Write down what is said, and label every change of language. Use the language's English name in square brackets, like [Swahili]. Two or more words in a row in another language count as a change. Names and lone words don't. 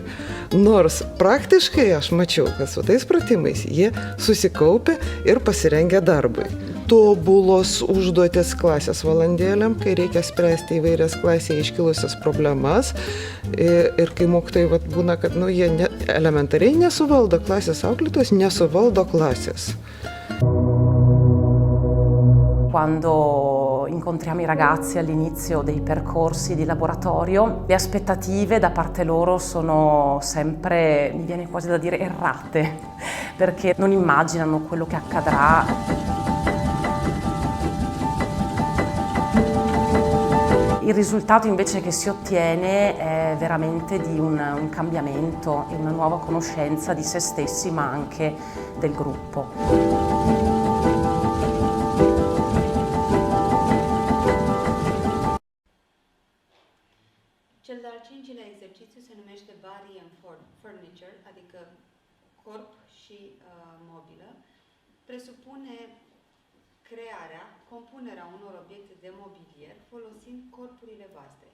[Lithuanian] Nors praktiškai aš mačiau, kad su tais pratimais jie susikaupia ir pasirengia darbui. Tobulos užduotis klasės valandėliam, kai reikia spręsti įvairias klasėje iškilusias problemas ir kai mokytojai būna, kad jie elementariai nesuvaldo klasės, auklėtojos nesuvaldo klasės. [Italian] Quando incontriamo i ragazzi all'inizio dei percorsi di laboratorio, le aspettative da parte loro sono sempre, mi viene quasi da dire, errate, perché non immaginano quello che accadrà. Il risultato invece che si ottiene è veramente di un cambiamento e una nuova conoscenza di se stessi, ma anche del gruppo. [Romanian] Cel de-al 5-lea exercițiu se numește Body and Furniture, adică corp și mobilă. Presupune crearea, compunerea unor obiecte de mobilier folosind corpurile voastre.